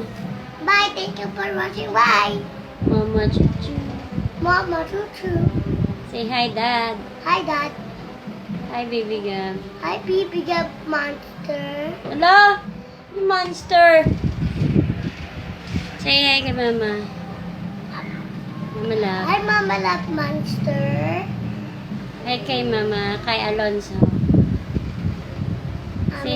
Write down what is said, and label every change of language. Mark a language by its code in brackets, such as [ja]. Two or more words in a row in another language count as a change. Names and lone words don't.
[en] Bye. Thank you for watching. Bye. Mama Chuchu. Mama Chuchu. Say hi, Dad. Hi, Dad. Hi, Baby Gab. Hi, Baby Gab Monster. Hello? Monster. Say hi kay Mama. Mama love. Hi, Mama Love Monster. Hi kay Mama. Kay Alonso. Say